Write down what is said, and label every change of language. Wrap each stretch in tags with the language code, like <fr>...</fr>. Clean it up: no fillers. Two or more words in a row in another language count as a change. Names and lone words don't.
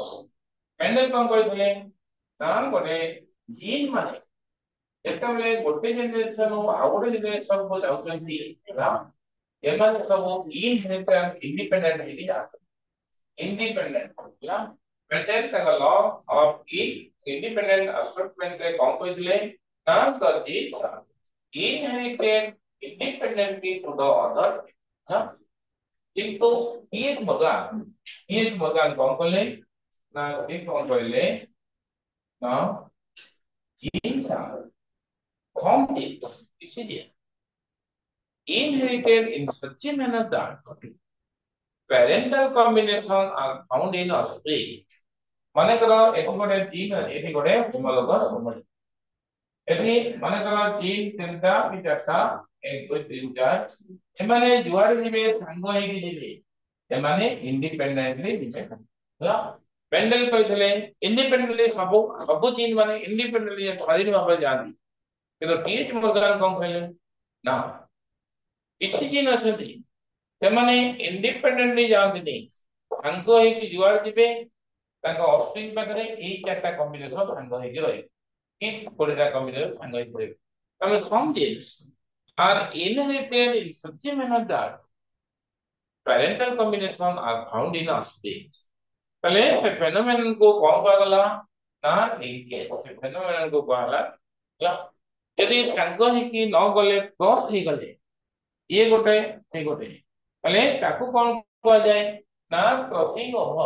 <or>ମେଣ୍ଡେଲ କଣ କହିଥିଲେ ନା ଗୋଟେ ଜିନ୍ ମାନେ ଯେତେବେଳେ ଗୋଟେ ଜେନେରେସନ ଆଉ ଗୋଟେ ଜେନେରେସନ କୁ ଯାଉଛନ୍ତି ହେଲା, ଏମାନେ ସବୁ</or> <en>inheritance independent</en> <or>ହେଇକି ଯାଆନ୍ତି। ଇଣ୍ଡିପେଣ୍ଡେଣ୍ଟ ହେଲା ମେଣ୍ଡେଲ ତାଙ୍କ</or> <en>law of independent assortment</en> <or>ରେ କଣ କହିଥିଲେ ନା</or> <en>the genes are inherited independently to the other huh?</en> <or>କିନ୍ତୁ ମର୍ଗାନ କଣ କହିଲେ ନା ସେ କଣ କହିଲେ ନା</or> <en>genes are complex inherited in such a manner that parental combination are found in offspring।</en> <or>ମନେକର ଏଠି ଗୋଟେ ଜିନ୍ ଏଠି ଗୋଟେ ହୋମୋଲୋଗସ୍ ହୋମୋଲୋଗସ୍ ଏଠି ମନେକର ଜିନ୍ ତିନିଟା କି ଚାରିଟା 1 2 3 4 ଏମାନେ ଯୁଆଡେ ଯିବେ ସାଙ୍ଗ ହେଇକି ଯିବେ, ଏମାନେ ଇଣ୍ଡିପେଣ୍ଡେଣ୍ଟଲି ଯିବେ ହେଲା। ମେଣ୍ଡେଲ କହିଥିଲେ ଇଣ୍ଡିପେଣ୍ଡେଣ୍ଟଲି ସବୁ ସବୁ ଜିନ୍ ମାନେ ଇଣ୍ଡିପେଣ୍ଡେଣ୍ଟଲି ସ୍ୱାଧୀନ ଭାବରେ ଯାଆନ୍ତି, କିନ୍ତୁ ଟି.ଏଚ୍. ମର୍ଗାନ କଣ କହିଲେ ନା କିଛି ଜିନ୍ ଅଛନ୍ତି ସେମାନେ ଇଣ୍ଡିପେଣ୍ଡେଣ୍ଟଲି ଯାଆନ୍ତିନି, ସାଙ୍ଗ ହେଇକି ଯୁଆଡେ ଯିବେ ତାଙ୍କ ଅଫସ୍ପ୍ରିଙ୍ଗ ପାଖରେ ଏଇ ଚାରିଟା କମ୍ବିନେସନ ସାଙ୍ଗ ହେଇକି ରହିବେ କି 20ଟା କମ୍ବିନେସନ ସାଙ୍ଗ ହେଇକି ରହିବେ। ତାହେଲେ</or> <en>some genes are inherited in such a manner that parental combination are found in offspring।</en> <or>ତାହେଲେ ସେ ଫେନୋମେନନ को କଣ କୁହାଗଲା ନା ଲିଙ୍କେଜ। ସେ ଫେନୋମେନନ को କୁହାଗଲା ଯଦି ସାଙ୍ଗ ହେଇକି ନ ଗଲେ କ୍ରସ୍ ହେଇଗଲେ ଇଏ ଗୋଟେ ସେ ଗୋଟେ, ତାହେଲେ ତାକୁ କଣ କୁହାଯାଏ ନା</or> <en>crossing over.</en>